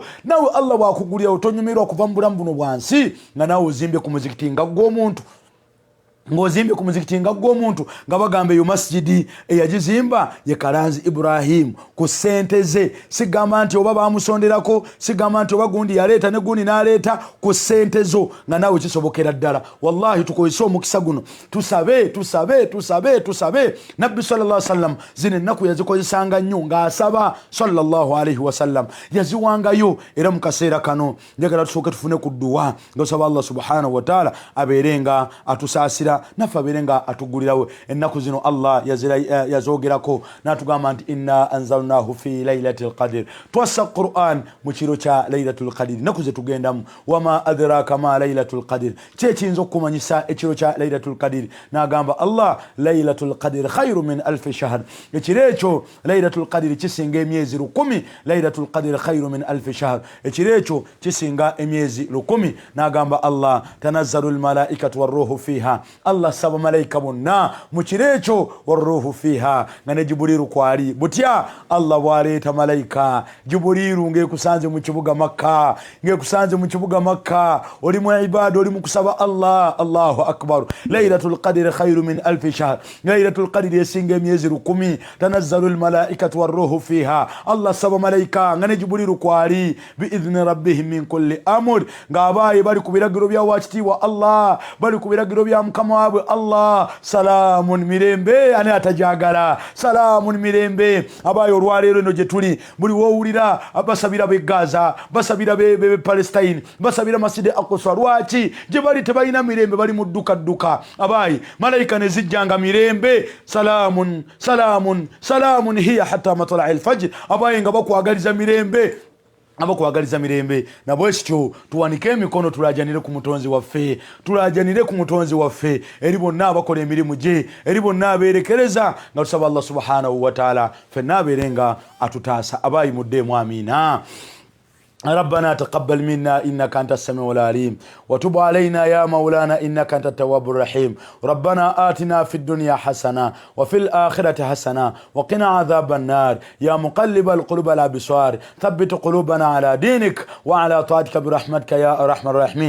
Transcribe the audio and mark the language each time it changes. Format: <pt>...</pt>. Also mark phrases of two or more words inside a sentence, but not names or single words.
<lg>Nawe Allah bwakugulirawo tonyumirwa kuva mu bulamu buno bwansi nga naawe ozimbye ku muzikiti nga gw'omuntu, ng'ozimbye ku muzikiti nga gw'omuntu, nga bagamba eyo masjidi eyagizimba ye Kalanzi Ibrahim ku ssente ze. Sigamba nti oba bamusonderako, sigamba nti oba gundi yaleeta ne gundi n'aleeta, ku ssente zo nga naawe kisobokera ddala. Wallahi tukozese omukisa guno tusabe. Nabbi</lg> <ar>صلى الله عليه وسلم</ar> <lg>zino ennaku yazikozesanga nnyo ng'asaba</lg> <ar>صلى الله عليه وسلم,</ar> <lg>yaziwangayo. Era mu kaseera kano njagala tusooke tufune ku dduwa ng'osaba</lg> <ar>الله سبحانه وتعالى</ar> <lg>abeere nga atusaasira, naffe abeere nga atugulirawo. Ennaku zino Allah yazoogerako n'atugamba nti</lg> <ar>إنا أنزلناه في ليلة القدر,</ar> <lg>twassa Qur'an mu kiro kya Laylatul Qadr. Ennaku ze tugendamu,</lg> <ar>وما أدراك ما ليلة القدر,</ar> <lg>kyekiyinza okumanyisa ekiro kya Laylatul Qadr.</lg> <ar>N'agamba Allah ليلة القدر خير من ألف شهر,</ar> <lg>ekiro ekyo Laylatul Qadr kisinga emyezi 1000.</lg> <ar>ليلة القدر خير من ألف شهر,</ar> <lg>ekiro ekyo kisinga emyezi 1000. N'agamba Allah</lg> <ar>تنزل الملائكة والروح فيها,</ar> <lg>Allah saba malaika bonna mu kiro ekyo,</lg> <ar>والروح فيها</ar> <lg>nga ne Jibuliru kwali. Butya Allah bwaleeta malaika Jibuliru ng'ekusanze mu kibuga Makka, ng'ekusanze mu kibuga Makka, oli mu ibada, oli mu kusaba Allah.</lg> <ar>الله أكبر. ليلة القدر خير من ألف شهر,</ar> <lg>Laylatul Qadr esinga emyezi 1000.</lg> <ar>تنزل الملائكة والروح فيها,</ar> <lg>Allah saba malaika nga ne Jibuliru kwali,</lg> <ar>بإذن ربهم من كل أمر,</ar> <lg>ng'abaayi bali ku biragiro bya wakitiibwa Allah, bali ku biragiro bya Mukama mwabwe Allah salamun mirembe ani atajagala salamun mirembe abayo olwaleero eno gye tuli buli wowulira basabira be Gaza basabira be Palestine basabira Masjid Aqsa lwaki gye bali tebalina mirembe bali mu dduka abayi malaika ne zijjanga mirembe</lg> <ar>سلام سلام سلام هي حتى مطلع الفجر</ar> <lg>abayi nga bakwagaliza mirembe abakwagaliza mirembe na bwekityo tuwanike emikono tulajanire ku mutonzi waffe tulajanire ku mutonzi waffe eri bonna abakola emirimu gye eri bonna abeerekereza nga tusaba</lg> <ar>الله سبحانه وتعالى</ar> <lg>ffenna abeerenga atutaasa abayi muddemu amina.</lg> <ar>ربنا تقبل منا إنك أنت السميع العليم وتب علينا يا مولانا إنك أنت التواب الرحيم. ربنا آتنا في الدنيا حسنة وفي الآخرة حسنة وقنا عذاب النار. يا مقلب القلوب الأبصار ثبت قلوبنا على دينك وعلى طاعتك برحمتك يا أرحم الراحمين.</ar>